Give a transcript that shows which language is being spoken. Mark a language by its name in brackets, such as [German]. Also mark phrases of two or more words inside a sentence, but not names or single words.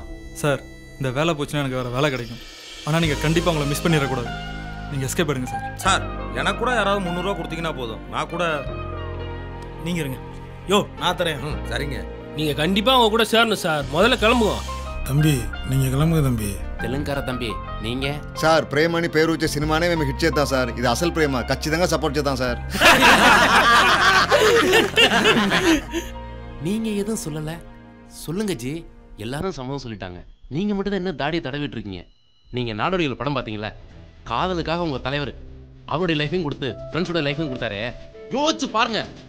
[Tamil] சார் இந்த வேலை போச்சுன்னா எனக்கு வேறு வேலை கிடைக்கும். ஆனால் நீங்கள் கண்டிப்பாக உங்களை மிஸ் பண்ணிடக்கூடாது. நீங்கள் எஸ்கேப் எடுங்க சார். சார் எனக்கு கூட யாராவது 300 ரூபா கொடுத்தீங்கன்னா போதும். நான் கூட நீங்கள் இருங்க. யோ நான் தரேன். சரிங்க. நீங்கள் கண்டிப்பாக அவங்க கூட சேரணும் சார். முதல்ல கிளம்புவோம். தம்பி நீங்கள் கிளம்புங்க தம்பி. தெலுங்கார தம்பி நீங்கள் [Telugu] సార్ ప్రేమని పేరు వచ్చే సినిమానే మేము హిట్ చేద్దాం సార్. ఇది అసలు ప్రేమ, ఖచ్చితంగా సపోర్ట్ చేద్దాం సార్. [Tamil] நீங்க எதுவும் சொல்லல? சொல்லுங்க ஜி. எல்லாரும் சம்மதம் சொல்லிட்டாங்க. நீங்க மட்டும் தான் என்ன தாடியை தடவிட்டு இருக்கீங்க? நீங்க நாடோடிகள் படம் பார்த்தீங்களா? காதலுக்காக உங்க தலைவர் அவருடைய லைஃபையும் கொடுத்து ஃப்ரெண்ட்ஸோட லைஃபையும் கொடுத்தாரு. யோசிச்சு பாருங்க.